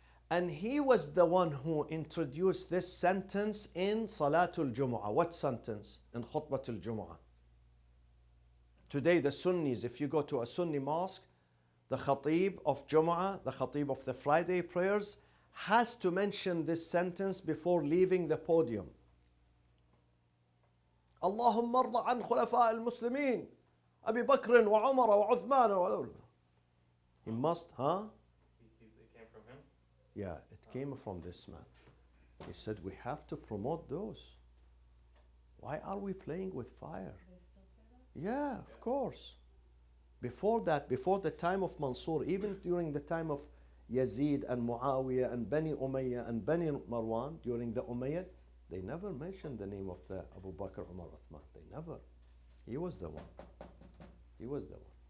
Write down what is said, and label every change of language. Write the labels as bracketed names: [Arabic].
[English] And he was the one who introduced this sentence in Salatul Jumu'ah. What sentence? In Khutbatul Jumu'ah. Today the Sunnis, if you go to a Sunni mosque, the Khatib of Jumu'ah, the Khatib of the Friday prayers, has to mention this sentence before leaving the podium. [Arabic] اللهم ارض عن خلفاء المسلمين أبي بكر وعمر وعثمان. [English] He must, huh? It came from him? Yeah, it came from this man. He said, we have to promote those. Why are we playing with fire? They still say that? Yeah, of course. Before that, before the time of Mansur, even during the time of Yazid and Muawiyah and Bani Umayyah and Bani Marwan, during the Umayyad, they never mentioned the name of the Abu Bakr, Umar, Uthman. They never. He was the one. He was the one.